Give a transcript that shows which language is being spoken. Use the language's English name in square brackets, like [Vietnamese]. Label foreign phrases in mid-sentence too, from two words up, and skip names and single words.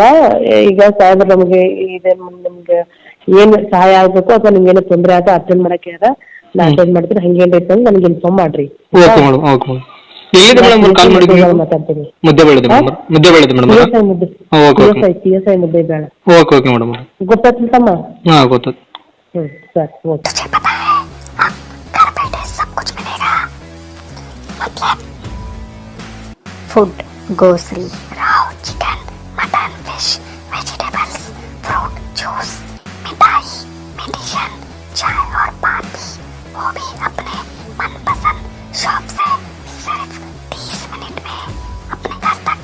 [Kannada] ಈಗ ಸಾಹೇಬ್ರ ನಮಗೆ ಇದೆ, ನಮ್ಗೆ ಏನ್ ಸಹಾಯ ಆಗ್ಬೇಕು ಅಥವಾ ನಿಮ್ಗೆ ಏನೋ ತೊಂದರೆ ಆಗ ಅಟೆಂಡ್ ಮಾಡಕ್ಕೆ ನಾ ಅಟೆಂಡ್ ಮಾಡ್ತೀನಿ. ಹಂಗೇನ್ ಐತೆ ನನಗೆ ಇನ್ಫಾರ್ಮ್ ಮಾಡ್ರಿ. ಮಾತಾಡ್ತೀನಿ. PSI ಮುದ್ದೆ ಬೇಡ ಗೊತ್ತಾಗ್ತಮ್ಮ. [English] Sir okay. food, grocery, [Hindi] राव, [English] chicken, mutton, fish, vegetables, fruit, juice, [Hindi] मिठाई, मेडिसिन, चाय और पान भी, वो भी अपने मनपसंद शॉप से सिर्फ 30 मिनट में अपने घर तक।